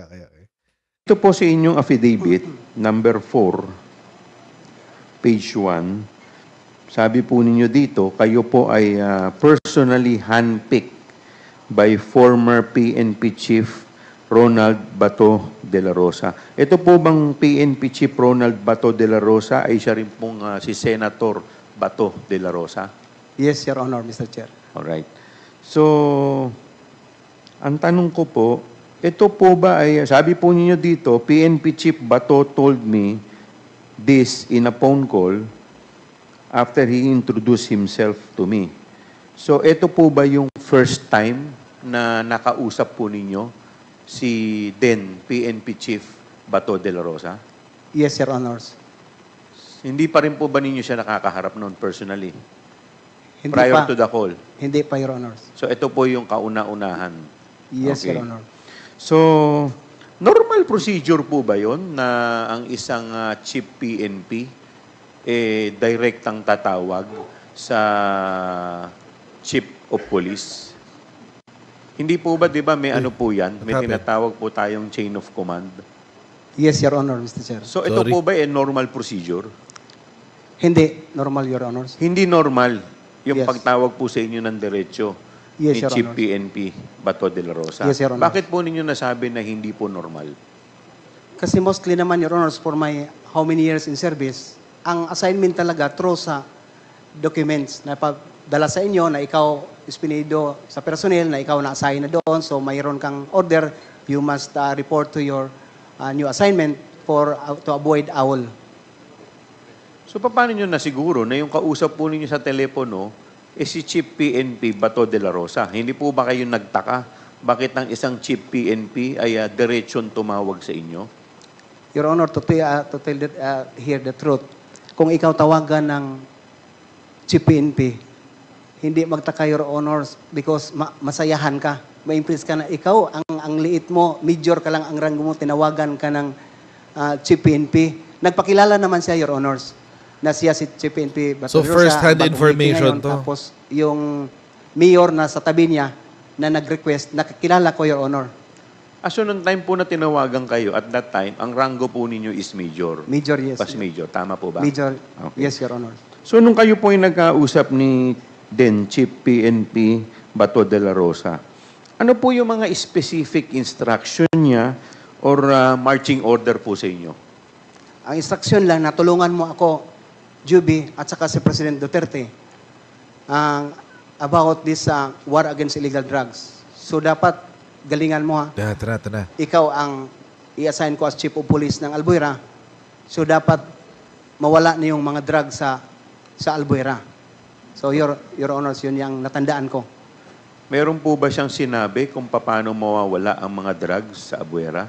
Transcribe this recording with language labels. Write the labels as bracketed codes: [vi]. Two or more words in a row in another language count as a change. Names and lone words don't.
[tl] Ito po sa inyong affidavit, number 4, page 1. Sabi po ninyo dito, kayo po ay [en] personally handpicked by former [tl] PNP Chief Ronald Bato de la Rosa. Ito po bang PNP Chief Ronald Bato de la Rosa ay siya rin pong si Senator Bato de la Rosa? [en] Yes, Your Honor, Mr. Chair. Alright. So, [tl] ang tanong ko po, ito po ba ay, sabi po ninyo dito, [en] PNP Chief Bato told me this in a phone call after he introduced himself to me. [tl] So, ito po ba yung [en] first time [tl] na nakausap po ninyo si then PNP Chief Bato de la Rosa? [en] Yes, Your Honors. [tl] Hindi pa rin po ba ninyo siya nakakaharap noon personally? Hindi [en] Prior [tl] pa. [en] to the call? [tl] Hindi pa, [en] Your Honors. [tl] So, ito po yung kauna-unahan. [en] Yes, Okay. Your Honor. [tl] So, [en] normal procedure [tl] po ba yon na ang isang chief PNP direktang tatawag sa [en] chief of police? [tl] Hindi po ba, di ba, may ano po yan? May [en] What happened? [tl] tinatawag po tayong [en] chain of command. Yes, Your Honor, Mr. Chair. [tl] So ito [en] Sorry. [tl] po ba [en] normal procedure? [tl] Hindi normal, [en] Your Honors. [tl] Hindi normal yung [en] Yes. [tl] pagtawag po sa inyo ng diretso [en] Yes, [tl] ni [en] Your [tl] Chief [en] Honor. [tl] PNP Bato de la Rosa. [en] Yes, Your Honor. [tl] Bakit po ninyo nasabi na hindi po normal? Kasi mostly naman, [en] Your Honors, for my how many years in service, [tl] ang assignment talaga through sa documents na dala sa inyo na ikaw ispinido sa personnel na ikaw na-assign na doon. So mayroon kang order, [en] you must report to your new assignment to avoid owl. [tl] So paano nyo nasiguro na yung kausap po ninyo sa telepono si Chief PNP Bato de la Rosa? Hindi po ba kayo nagtaka? Bakit ang isang Chief PNP ay diretsyon tumawag sa inyo? [en] Your Honor, to tell here the truth, [tl] kung ikaw tawagan ng Chief PNP, hindi magtaka, [en] Your Honors, because [tl] masayahan ka. Ma-impress ka na ikaw, ang liit mo, major ka lang ang rango mo, tinawagan ka ng Chief PNP. Nagpakilala naman siya, [en] Your Honors, [tl] na siya si Chief PNP. [en] So, first-hand [tl] bagong [en] information [tl] meeting ngayon. [en] to. [tl] Tapos, yung mayor na sa tabi niya, na nag-request, nakakilala ko, [en] Your Honor. [tl] So, nung time po na tinawagan kayo, [en] at that time, [tl] ang rango po ninyo is major. [en] Major, yes. Pas major. [tl] Tama po ba? [en] Major, Okay. yes, Your Honor. [tl] So, nung kayo po ay nagkausap ni Chief PNP Bato de la Rosa, ano po yung mga [en] specific instruction [tl] niya or [en] marching order [tl] po sa inyo? Ang instruction lang na tulungan mo ako, Juby, at saka si President Duterte, [en] about this war against illegal drugs. [tl] So dapat galingan mo ha. Tara. Ikaw ang i-assign ko as [en] Chief of Police [tl] ng Albuera. So dapat mawala na yung mga drugs sa Albuera. [en] So Your Honors, [tl] yun yung natandaan ko. Meron po ba siyang sinabi kung paano mawawala ang mga drugs sa Abuera?